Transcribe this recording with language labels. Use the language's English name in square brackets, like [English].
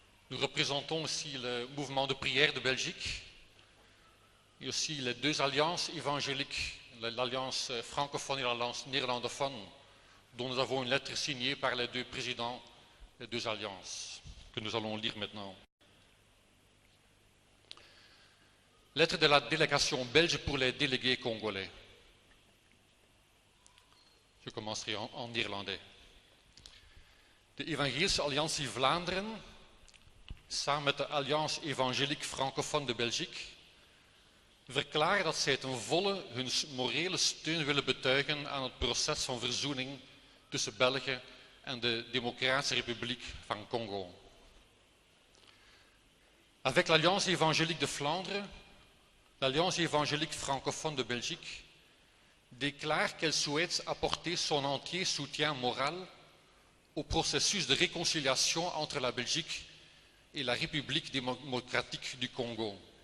[French] Nous représentons aussi le mouvement de prière de Belgique et aussi les deux alliances évangéliques, l'alliance francophone et l'alliance néerlandophone, dont nous avons une lettre signée par les deux présidents des deux alliances, que nous allons lire maintenant. Lettre de la délégation belge pour les délégués congolais. Je commencerai en irlandais. [Dutch] De Evangelische Alliantie Vlaanderen, samen met de Alliance Evangelique Francophone de Belgique, verklaren dat zij ten volle hun morele steun willen betuigen aan het proces van verzoening tussen België en de Democratische République van Congo. [French] Avec l'Alliance Évangélique de Flandre, l'Alliance Évangélique Francophone de Belgique déclare qu'elle souhaite apporter son entier soutien moral au processus de réconciliation entre la Belgique et la République démocratique du Congo.